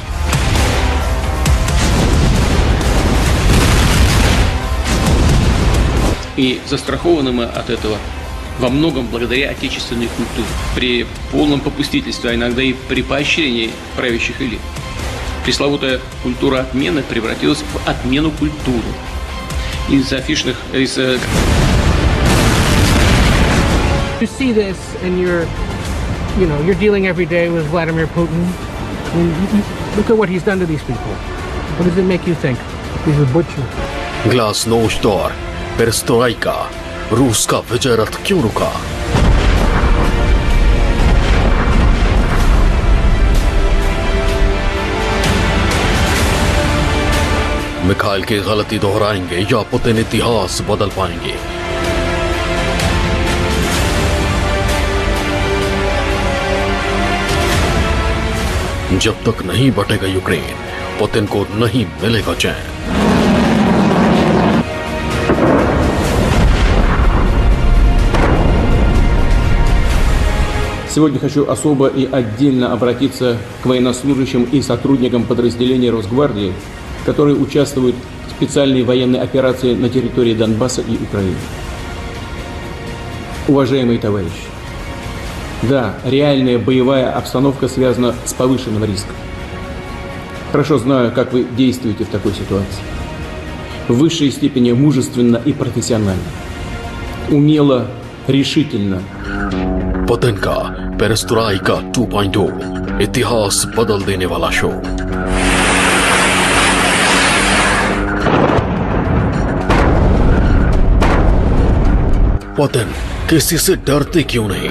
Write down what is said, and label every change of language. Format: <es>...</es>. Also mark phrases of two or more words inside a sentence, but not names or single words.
<ru>И застрахованы мы от этого во многом благодаря отечественной культуре. При полном попустительстве, а иногда и при поощрении правящих элит. Пресловутая культура отмены превратилась в отмену культуры. Из афишных...</ru> <en>You see this and you're dealing every day with Vladimir Putin. I mean, look at what he's done to these people. What does it make you think? He's a butcher.</en> <hi>ग्लासनोस्ट और पेरेस्ट्रोइका, रूस का विजय रथ क्यों रुका? मिखाइल की गलती दोहराएंगे या पुतिन इतिहास बदल पाएंगे? जब तक नहीं बटेगा यूक्रेन, पुतिन को नहीं मिलेगा चैन।</hi> <ru>Сегодня хочу особо и отдельно обратиться к военнослужащим и сотрудникам подразделений Росгвардии, которые участвуют в специальной военной операции на территории Донбасса и Украины. Уважаемые товарищи, да, реальная боевая обстановка связана с повышенным риском. Хорошо знаю, как вы действуете в такой ситуации. В высшей степени мужественно и профессионально. Умело, решительно.</ru> <hi>पुतिन का पेरेस्ट्रोइका 2.0, इतिहास बदल देने वाला शो। पुतिन किसी से डरते क्यों नहीं?</hi>